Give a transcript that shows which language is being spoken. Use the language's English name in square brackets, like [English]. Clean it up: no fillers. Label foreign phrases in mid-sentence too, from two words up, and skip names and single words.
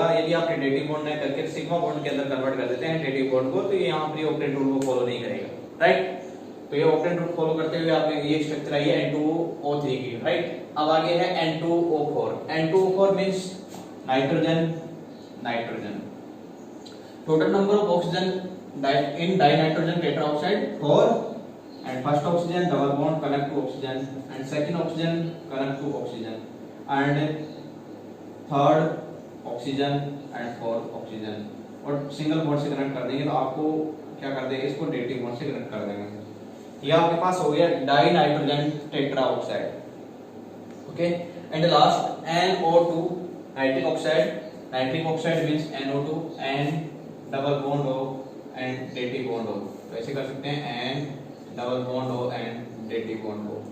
[Hindi] यदि आप [English] dative bond [Hindi] नहीं करके [English] sigma bond [Hindi] के अंदर कन्वर्ट कर देते हैं [English] dative bond [Hindi] को, तो ये यहाँ पर [English] octet rule [Hindi] को फॉलो नहीं करेगा, राइट। तो ये [English] octet rule follow [Hindi] करते हुए आपको ये स्ट्रक्चर आई है N2O3 की, राइट। अब आगे है N2O4। N2O4 [English] means nitrogen nitrogen. total number of oxygen in dinitrogen tetraoxide 4, and first oxygen double bond connect to oxygen, and second oxygen connect to oxygen, and third oxygen and fourth oxygen। [Hindi] और [English] single bond [Hindi] से कनेक्ट कर देंगे तो आपको क्या कर देंगे, इसको [English] dative bond [Hindi] से कनेक्ट कर देंगे। ये आपके पास हो गया [English] dinitrogen tetraoxide, [Hindi] ओके। [English] and last NO2 nitric oxide, nitric oxide means NO2 and double bond O and dative bond O, [Hindi] तो ऐसे कर सकते हैं [English] N double bond O and dative bond O.